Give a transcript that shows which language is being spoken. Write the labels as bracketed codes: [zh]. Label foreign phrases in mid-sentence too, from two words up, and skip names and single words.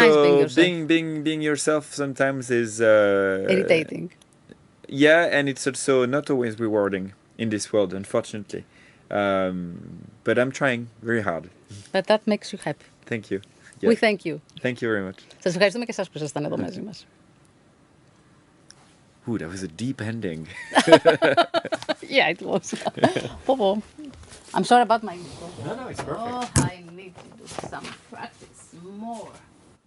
[en] nice being yourself. Being yourself sometimes is irritating. Yeah, and it's also not always rewarding in this world, unfortunately. But I'm trying very hard. But that makes you happy. Thank you. Yeah. We thank you. Thank you very much. [el] Σας ευχαριστούμε και εσάς που ήσασταν εδώ μαζί μας. [en] Ooh, that was a deep ending. Yeah, it was. I'm sorry about my intro. No, it's perfect. I need to do some practice more.